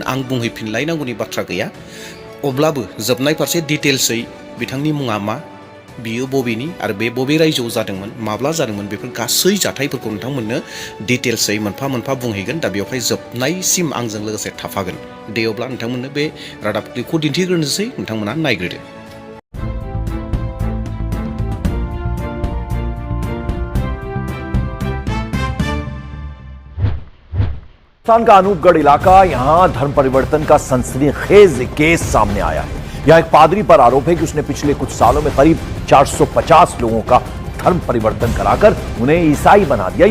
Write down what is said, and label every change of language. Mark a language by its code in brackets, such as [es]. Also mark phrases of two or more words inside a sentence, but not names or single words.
[brx] आं बुंहैफिनलायनांगौनि बाथ्रा गैया। अब्लाबो जोबनाय फारसे डिटेल्सै बिथांनि मुङा मा, बियो बबेनि आरो बे बबे रायजोआव जादोंमोन, माब्ला जादोंमोन, बेफोर गासै जाथायफोरखौ नोंथांमोननो डिटेल्सै मोनफा मोनफा बुंहैगोन। दा बेवहाय जोबनायसिम आंजों लोगोसे थाफागोन। दे अब्ला नोंथांमोननो बे रादाबखौ दिन्थिग्रोनोसै, नोंथांमोना नायग्रोदो। [hi] राजस्थान का अनूपगढ़ इलाका, यहां धर्म परिवर्तन का सनसनीखेज केस सामने आया है। यहां एक पादरी पर आरोप है कि उसने पिछले कुछ सालों में करीब 450 लोगों का धर्म परिवर्तन कराकर उन्हें ईसाई बना दिया।